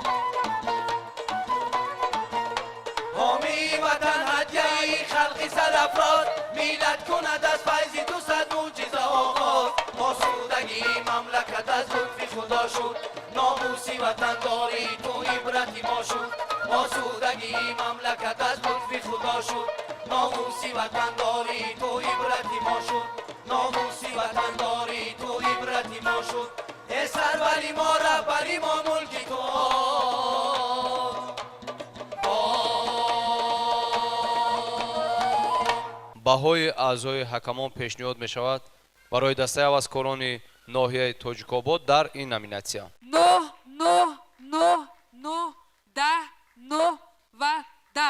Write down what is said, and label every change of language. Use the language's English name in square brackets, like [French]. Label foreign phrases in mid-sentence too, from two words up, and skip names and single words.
[Persian] حامی وطن هدیه خلقی سرافراز میلاد کند از فیض تو صد معجزه آغاز آسودگی مملکت از لطف خدا شد ناموسی وطن داری تو عبرتی ما شد آسودگی مملکت از لطف خدا شد ناموسی وطن داری تو عبرتی ما شد ناموسی وطن داری تو عبرتی ما شد ای سروری ما رهبری ما ملکی تو [Tajik] баҳои аъзои ҳакамон пешниҳод мешавад барои дастаи ҳаваскорони ноҳияи тоҷикобод дар ин номинатсия 9 9 9 9 10 9 ва 10